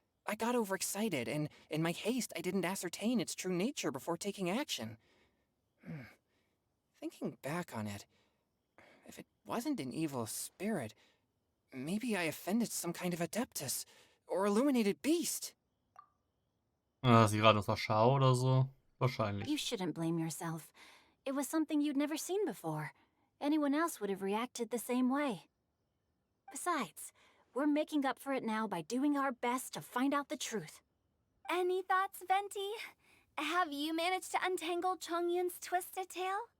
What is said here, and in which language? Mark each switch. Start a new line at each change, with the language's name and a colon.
English: I got overexcited, and in my haste, I didn't ascertain its true nature before taking action. Thinking back on it, if it wasn't an evil spirit, maybe I offended some kind of adeptus, or illuminated beast.
German: Sie gerade aus der Schau oder so? Wahrscheinlich.
English: You shouldn't blame yourself. It was something you'd never seen before. Anyone else would have reacted the same way. Besides, we're making up for it now by doing our best to find out the truth. Any thoughts, Venti? Have you managed to untangle Chongyun's twisted tail?